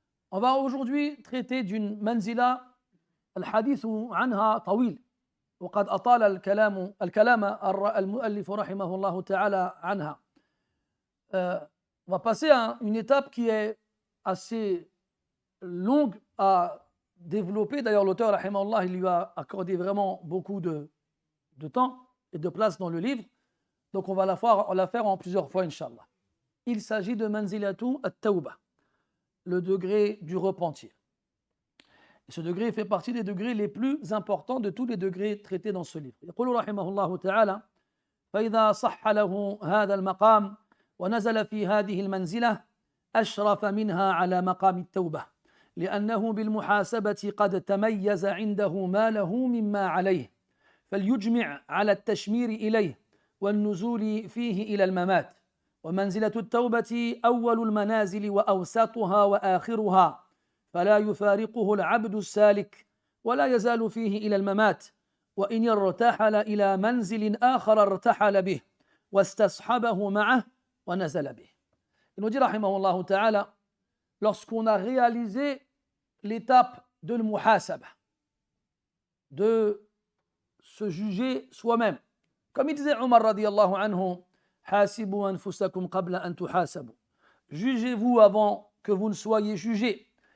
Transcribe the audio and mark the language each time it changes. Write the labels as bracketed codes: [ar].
[fr] On va aujourd'hui traiter d'une manzila [ar] الحديث عنها طويل وقد أطال الكلام المؤلف رحمه الله تعالى عنها. [fr] On va passer à une étape qui est assez longue à développer. D'ailleurs, l'auteur rahimahullah, il lui a accordé vraiment beaucoup de temps et de place dans le livre. Donc, on va la faire en plusieurs fois, Inch'Allah. Il s'agit de manzilatu at-tawbah, le degré du repentir. Et ce degré fait partie des degrés les plus importants de tous les degrés traités dans ce livre. [ar] يقول رحمه الله تعالى: فإذا صح له هذا المقام ونزل في هذه المنزلة أشرف منها على مقام التوبة لأنه بالمحاسبة قد تميز عنده ما له مما عليه فليجمع على التشمير إليه والنزول فيه إلى الممات. ومنزلة التوبة أول المنازل وأوسطها وآخرها فلا يفارقه العبد السالك ولا يزال فيه إلى الممات وإن ارتحل إلى منزل آخر ارتحل به واستصحبه معه ونزل به. [fr] Il nous dit rahimahullah ta'ala, lorsqu'on a réalisé l'étape de l'muhasaba, de se juger soi-même, comme il disait Omar radiyallahu anhu, [ar] hasibu anfusakum qabla an tuhasabu, [fr] jugez-vous avant que vous ne soyez jugés.